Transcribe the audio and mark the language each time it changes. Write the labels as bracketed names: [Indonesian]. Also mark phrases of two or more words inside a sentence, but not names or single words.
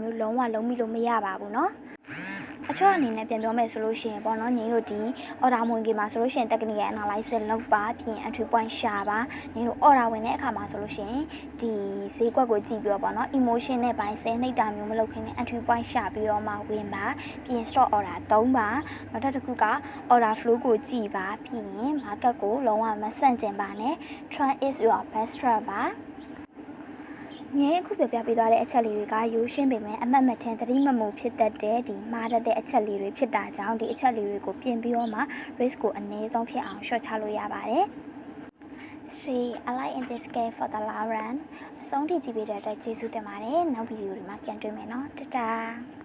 [Burmese] မျိုးလုံးဝလုံးပြီးလို့မရပါဘူးเนาะအချောအနေနဲ့ပြန်ပြောမယ်ဆိုလို့ရှိရင်ပေါ့နော်ညီတို့ဒီ order ဝင်ကြီးမှာဆိုလို့ရှိရင် [English] technical analysis [Burmese] လုပ်ပါပြီးရင် [English] entry point [Burmese] ရှာပါညီတို့ order ဝင် တဲ့အခါမှာဆိုလို့ရှိရင်ဒီဈေးကွက်ကိုကြည့်ပြီးတော့ပေါ့နော် emotion နဲ့ပိုင်းဆဲနှိပ်တာမျိုးမလုပ်ခင်နဲ့ [English] entry point [Burmese] ရှာပြီးတော့မှဝင်ပါပြီးရင် [English] short order [Burmese] 3ပါနောက်တစ်ခုက [English] order flow [Burmese] ကိုကြည့်ပါပြီးရင် market ကိုလုံးဝမဆန့်ကျင်ပါနဲ့ [English] trend is your best friend [Burmese] ပါငယ်အခုပြပေးသွားတဲ့အချက်လေးတွေကရိုးရှင်းပေမဲ့အမှတ်မှတ်ထင်သတိမမှုဖြစ်တတ်တဲ့ဒီမှားတတ်တဲ့အချက်လေးတွေဖြစ်တာကြောင့်ဒီအချက်လေးတွေကိုပြင်ပြီးတော့မှ risk ကိုအနည်းဆုံးဖြစ်အောင် short ချလို့ရပါတယ်။ [English] See, I like in this game for the long run. [Burmese] အဆုံးထိကြည့်ပေးတဲ့အတွက်ကျေးဇူးတင်ပါတယ်။နောက်ဗီဒီယိုတွေမှာပြန်တွေ့မယ်နော်။တတား